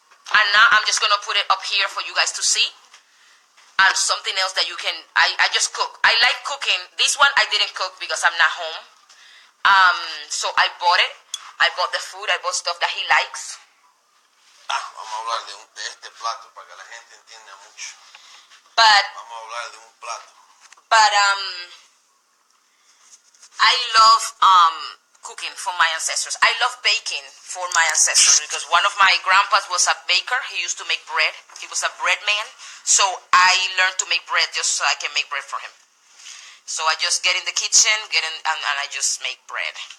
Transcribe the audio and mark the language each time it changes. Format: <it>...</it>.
<en>And now I'm just gonna put it up here for you guys to see. And something else that you can, I just cook. I like cooking. This one I didn't cook because I'm not home. So I bought it. I bought the food. I bought stuff that he likes.</en> <es>Vamos a hablar de este plato para que la gente entienda mucho. Vamos a hablar de un plato.</es> <en>But I love cooking for my ancestors. I love baking for my ancestors because one of my grandpas was a baker. He used to make bread. He was a bread man. So I learned to make bread just so I can make bread for him. So I just get in the kitchen, and I just make bread.</en>